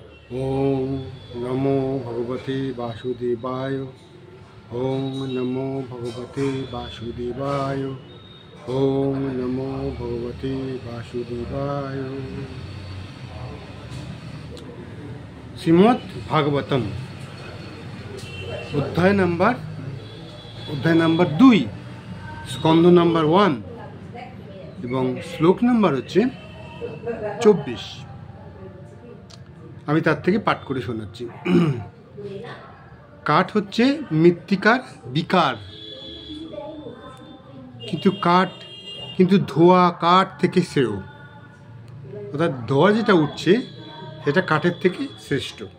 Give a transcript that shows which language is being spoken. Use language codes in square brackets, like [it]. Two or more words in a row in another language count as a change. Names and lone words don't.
[sa] ओम नमो भगवते वासुदेवाय। ओम नमो भगवते वासुदेवाय। ओम नमो भगवते वासुदेवाय। [bn] श्रीमद् भागवतम অধ্যায় নাম্বার 2, স্কন্ধ নাম্বার 1 এবং শ্লোক নাম্বার হচ্ছে 24। আমি তার থেকে পাঠ করে শোনাচ্ছি। কাঠ হচ্ছে মৃত্তিকার বিকার, কিন্তু ধোয়া কাঠ থেকে শ্রেয়, অর্থাৎ ধোয়া যেটা উঠছে সেটা কাঠের থেকে শ্রেষ্ঠ।